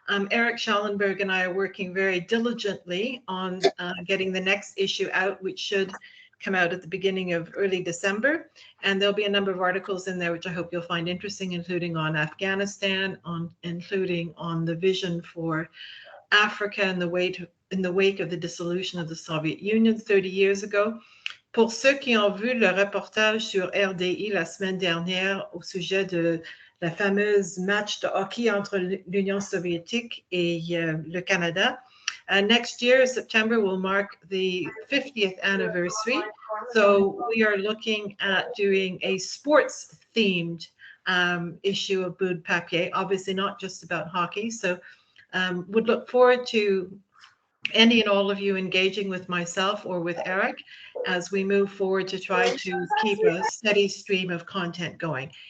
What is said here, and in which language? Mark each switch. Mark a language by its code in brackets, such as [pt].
[en] Eric Schallenberg and I are working very diligently on getting the next issue out, which should come out at the beginning of early December. And there'll be a number of articles in there, which I hope you'll find interesting, including on Afghanistan, including on the vision for Africa in the wake of the dissolution of the Soviet Union 30 years ago. [fr] Pour ceux qui ont vu le reportage sur RDI la semaine dernière au sujet de la fameuse match de hockey entre l'Union soviétique et le Canada, [en] next year, September, will mark the 50th anniversary. So we are looking at doing a sports-themed issue of Bout de Papier, obviously not just about hockey. So would look forward to any and all of you engaging with myself or with Eric as we move forward to try to keep a steady stream of content going.